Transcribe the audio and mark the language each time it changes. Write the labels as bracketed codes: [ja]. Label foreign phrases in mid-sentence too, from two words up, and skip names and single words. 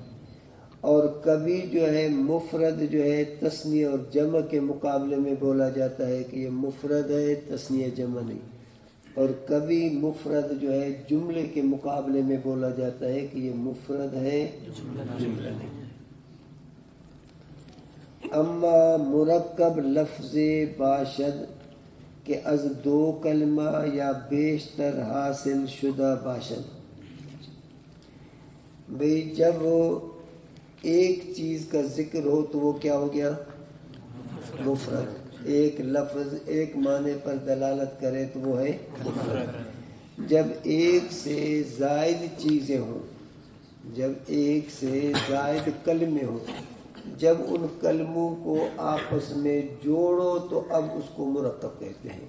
[ur] اور کبھی جو ہے مفرد جو ہے تثنیہ اور جمع کے مقابلے میں بولا جاتا ہے کہ یہ مفرد ہے تثنیہ جمع نہیں۔ اور کبھی مفرد جو ہے جملے کے مقابلے میں بولا جاتا ہے کہ یہ مفرد ہے جملہ نہیں۔ [fa] اما مرکب لفظ باشد کہ از 2 کلمہ یا بیشتر حاصل شدہ باشد، [ur] بھئی جب ایک چیز کا ذکر ہو تو وہ کیا ہو گیا مفرد، ایک لفظ ایک معنی پر دلالت کرے تو وہ ہے مفرد۔ جب ایک سے زائد چیزیں ہوں، جب ایک سے زائد کلمے ہوں، جب ان کلموں کو آپس میں جوڑو تو اب اس کو مرکب کہتے ہیں۔